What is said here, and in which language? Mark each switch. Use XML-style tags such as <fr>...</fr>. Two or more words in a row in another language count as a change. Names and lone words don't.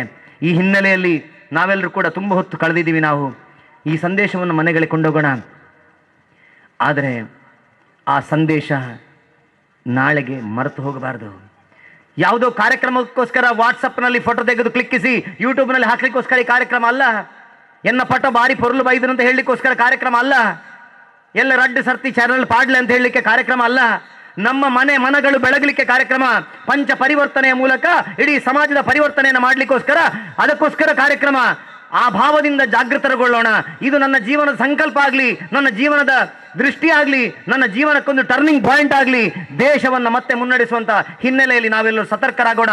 <kn>ಈ ಹಿನ್ನೆಲೆಯಲ್ಲಿ ನಾವೆಲ್ಲರೂ ಕೂಡ ತುಂಬ ಹೊತ್ತು ಕಳೆದಿದ್ದೀವಿ. ನಾವು ಈ ಸಂದೇಶವನ್ನು ಮನೆಗಳಿಗೆ ಕೊಂಡೋಗೋಣ. ಆದರೆ ಆ ಸಂದೇಶ ನಾಳೆಗೆ ಮರೆತು ಹೋಗಬಾರದು. ಯಾವುದೋ ಕಾರ್ಯಕ್ರಮಕ್ಕೋಸ್ಕರ ವಾಟ್ಸಪ್ನಲ್ಲಿ ಫೋಟೋ ತೆಗೆದು ಕ್ಲಿಕ್ಕಿಸಿ ಯೂಟ್ಯೂಬ್ನಲ್ಲಿ ಹಾಕ್ಲಿಕ್ಕೋಸ್ಕರ ಈ ಕಾರ್ಯಕ್ರಮ ಅಲ್ಲ.</kn> <tcy>ಎನ್ನ ಪಟ ಬಾರಿ ಪೊರ್ಲು ಬೈದರು</tcy> <kn>ಅಂತ ಹೇಳಲಿಕ್ಕೋಸ್ಕರ ಕಾರ್ಯಕ್ರಮ ಅಲ್ಲ.</kn> <tcy>ಎಲ್ಲ ರಡ್ಡು ಸರ್ತಿ ಚಾನಲ್ ಪಾಡ್ಲೆ</tcy> <kn>ಅಂತ ಹೇಳಲಿಕ್ಕೆ ಕಾರ್ಯಕ್ರಮ ಅಲ್ಲ. ನಮ್ಮ ಮನಗಳು ಬೆಳಗಲಿಕ್ಕೆ ಕಾರ್ಯಕ್ರಮ. ಪಂಚ ಪರಿವರ್ತನೆಯ ಮೂಲಕ ಇಡೀ ಸಮಾಜದ ಪರಿವರ್ತನೆಯನ್ನು ಮಾಡಲಿಕ್ಕೋಸ್ಕರ, ಅದಕ್ಕೋಸ್ಕರ ಕಾರ್ಯಕ್ರಮ. ಆ ಭಾವದಿಂದ ಜಾಗೃತಗೊಳ್ಳೋಣ. ಇದು ನನ್ನ ಜೀವನದ ಸಂಕಲ್ಪ ಆಗಲಿ, ನನ್ನ ಜೀವನದ ದೃಷ್ಟಿ ಆಗಲಿ, ನನ್ನ ಜೀವನಕ್ಕೊಂದು</kn> <en>turning point</en> <kn>ಆಗಲಿ, ದೇಶವನ್ನು ಮತ್ತೆ ಮುನ್ನಡೆಸುವಂಥ ಹಿನ್ನೆಲೆಯಲ್ಲಿ ನಾವೆಲ್ಲರೂ ಸತರ್ಕರಾಗೋಣ.</kn>